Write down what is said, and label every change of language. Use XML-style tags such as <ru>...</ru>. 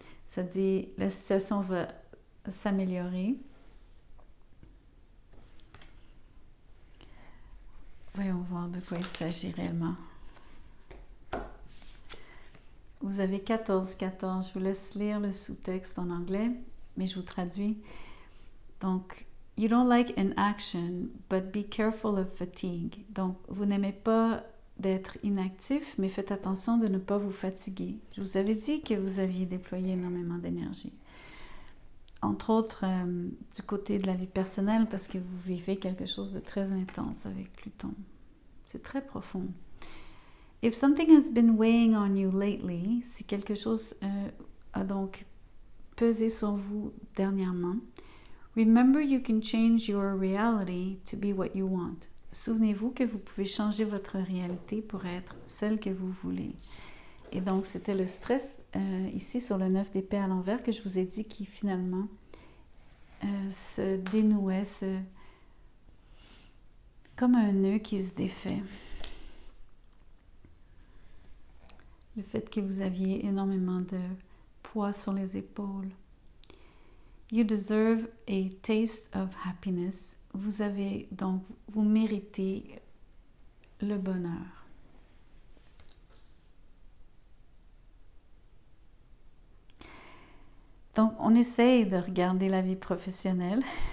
<fr>Ça dit, la situation va s'améliorer. Voyons voir de quoi il s'agit réellement. Vous avez 14. Je vous laisse lire le sous-texte en anglais, mais je vous traduis. Donc,</fr> <en>you don't like inaction, but be careful of fatigue.</en> <fr>Donc, vous n'aimez pas d'être inactif, mais faites attention de ne pas vous fatiguer. Je vous avais dit que vous aviez déployé énormément d'énergie. Entre autres, du côté de la vie personnelle, parce que vous vivez quelque chose de très intense avec Pluton. C'est très profond.</fr> <en>If something has been weighing on you lately,</en> <fr>si quelque chose a donc pesé sur vous dernièrement,</fr> <en>remember you can change your reality to be what you want.</en> <fr>Souvenez-vous que vous pouvez changer votre réalité pour être celle que vous voulez. Et donc, c'était le stress ici sur le 9 d'épée à l'envers que je vous ai dit qui finalement se dénouait, comme un nœud qui se défait. Le fait que vous aviez énormément de poids sur les épaules.</fr> <en>You deserve a taste of happiness.</en> <fr>Vous méritez le bonheur. Donc, on essaye de regarder la vie professionnelle.</fr>